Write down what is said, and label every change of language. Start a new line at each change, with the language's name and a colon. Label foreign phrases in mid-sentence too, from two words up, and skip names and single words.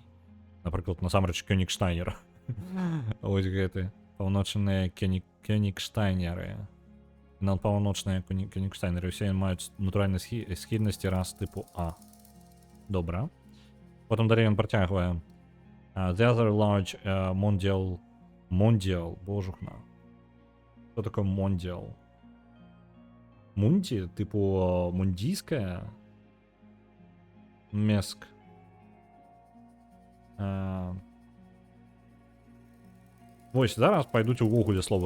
Belarusian: Напрыклад, насамрэч, Кёнігштайнер. Ось гэты. Паўночныя Кёнігштайнеры. Паўночныя Кёнігштайнеры. Усе маюць натуральныя схільнасці раз тыпу А. Добра. Потым далей ён працягвае.
English: The other large mondial,
Belarusian: божухна. Што такое mondial? Мунді, типу, мундійська? Меск.
Ukrainian: Ось, зараз пайдуть увогуле слови.